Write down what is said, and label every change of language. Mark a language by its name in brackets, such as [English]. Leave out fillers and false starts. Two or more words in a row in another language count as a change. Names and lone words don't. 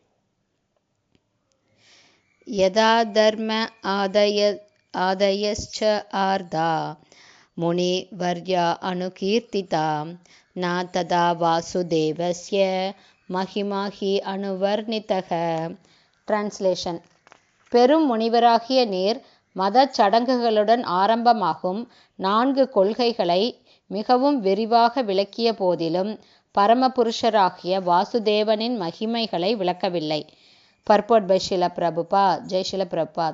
[Sanskrit] यदा धर्म आदयश्च आर्धा मुनिवर्या अनुकीर्तिता न तदा वासुदेवस्य महिमा हि अनुवर्णितः। ट्रांसलेशन। [Tamil] பெரும் முனிவராகிய நீர் மதச் சடங்குகளுடன் ஆரம்பமாகும் 4 கொள்கைகளை மிகவும் விரிவாக விளக்கிய போதிலும் பரமபுருஷராகிய வாசுதேவனின் மகிமைகளை விளக்கவில்லை. [English] Purport by [Tamil] ஷில பிரபுபாத். ஜெய் ஷில பிரபுபாத்.